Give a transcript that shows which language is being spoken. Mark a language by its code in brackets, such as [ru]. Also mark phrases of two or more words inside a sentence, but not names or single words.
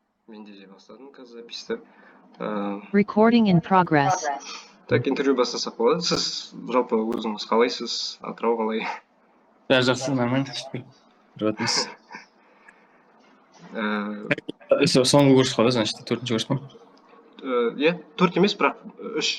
[kk] Мен де бастадым қазір записьті. [en] Recording in progress. [kk] Так, интервью бастасақ болады. Сіз жалпы өзіңіз қалайсыз? Атырау қалай? Жақсы, нормально. Ротмыз. Соңғы курс қой, значит, 4-ші курс па? Иә, 4 емес, бірақ 3.